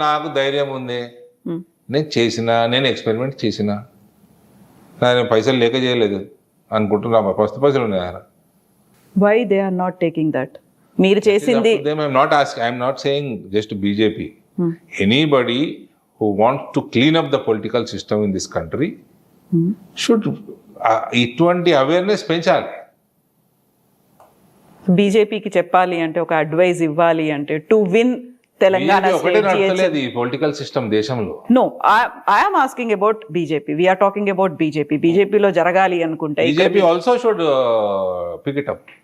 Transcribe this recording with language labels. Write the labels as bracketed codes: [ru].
[te] నాకు ధైర్యం ఉంది, నేను ఎక్స్పెరిమెంట్ చేసిన, నేను పైసలు లేక చేయలేదు అనుకుంటున్నా. ఫస్ట్ పైసలు ఉన్నాయి. [en] Why they are not taking that? [te] మీరు చేసింది [en] I'm not saying just BJP. Anybody who wants to clean up the political system in this country should [te] ఇటువంటి అవేర్నెస్ పెంచాలి. బీజేపీకి చెప్పాలి అంటే, ఒక అడ్వైజ్ ఇవ్వాలి అంటే, [en] to win Telangana [te] ఈ పొలిటికల్ సిస్టమ్ దేశంలో. [en] No, I am asking about BJP. We are talking about BJP. [te] బీజేపీలో జరగాలి అనుకుంటే [en] BJP also should pick it up.